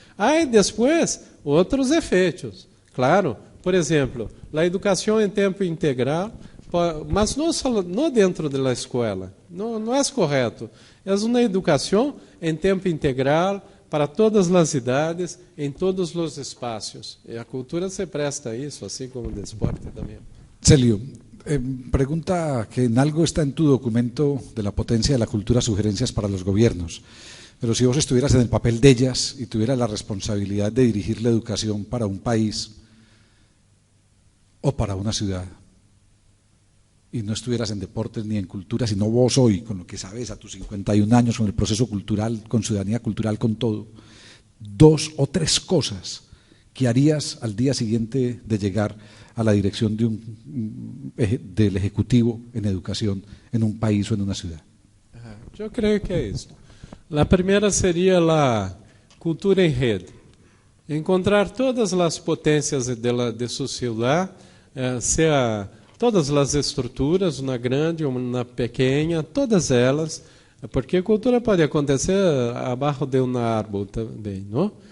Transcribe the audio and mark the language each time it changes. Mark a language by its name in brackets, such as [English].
[Portuguese] Aí, depois, outros efeitos. Claro, por exemplo, a educação em tempo integral, mas não dentro da escola, não é correto. É uma educação em tempo integral, para todas as idades, em todos os espaços. E a cultura se presta a isso, assim como o desporte também. [Spanish] Celio, pregunta que en algo está en tu documento de la potencia de la cultura, sugerencias para los gobiernos. Pero si vos estuvieras en el papel de ellas y tuvieras la responsabilidad de dirigir la educación para un país o para una ciudad, y no estuvieras en deportes ni en cultura, sino vos hoy, con lo que sabes, a tus 51 años, con el proceso cultural, con ciudadanía cultural, con todo, 2 o 3 cosas que harías al día siguiente de llegar a la dirección del Ejecutivo en educación en un país o en una ciudad. Yo creo que [Portuguese] é isso. A primeira seria a cultura em rede. Encontrar todas as potências de sua cidade, seja todas as estruturas, uma grande, uma pequena, todas elas, porque a cultura pode acontecer abaixo de uma árvore também, não?